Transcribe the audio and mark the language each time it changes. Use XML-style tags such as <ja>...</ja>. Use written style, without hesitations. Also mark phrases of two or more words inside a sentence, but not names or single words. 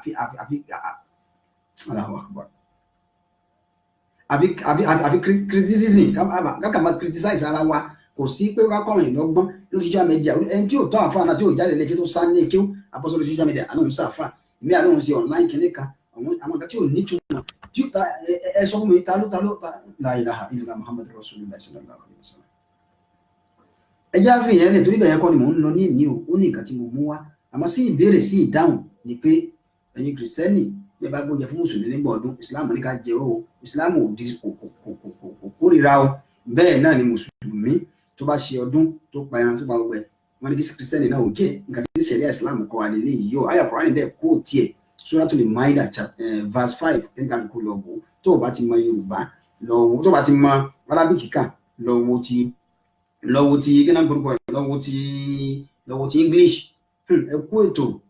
<ar>الله أكبر</ar> <yo>àbí criticism káka máa criticize ara wa kò sí pé ká kọ́ ọ̀rìn lọ́gbọ́n lórí</yo> <en>social media</en> <yo>ẹni tí ò tọ́ àfa náà tí ò jáde lẹ́kẹ́ tó sá ní èké àbọ̀ sórí</yo> <en>social media</en> <yo>àná òun sáfà ìmí àná òun ṣe online kìíní kan àwọn nǹkan tí ò ní túmọ̀ tí ẹ sọ fún mi ta ló la</yo> <ar>إله إلا الله محمد رسول الله صلى الله عليه وسلم.</ar> <yo>ẹ já fi ìyẹn lè torí bẹ̀yẹn kọ́ ni mò ń lọ ní ìní o ó ní nǹkan tí mo mú wá àmọ́ sí ìbéèrè sí ìdáhùn ni pé ẹ̀yin kìrìsìtẹ́nì bí ẹ bá gbóúnjẹ fún mùsùlùmí nígbà ọdún Islam ní ká jẹ o Islam ò di kò kórìíra o bẹ́ẹ̀ náà ni mùsùlùmí tó bá ṣe ọdún tó pa ẹran tó bá gbẹ wọn ní kí Kírísítẹ́nì náà ò jẹ nǹkan tí ṣẹ̀ríà Islam kọ́ wa nílé yìí o àyà Kùránì dẹ̀ kó tiẹ̀ Suratul Ma'idah verse 5 kẹ́ńkà kó lọ wò tó o bá ti mọ Yorùbá lọ wò tó o bá ti mọ Arabic kà lọ wò ti kí náà gbórúkọ lọ wò ti English ẹ kú ètò</yo>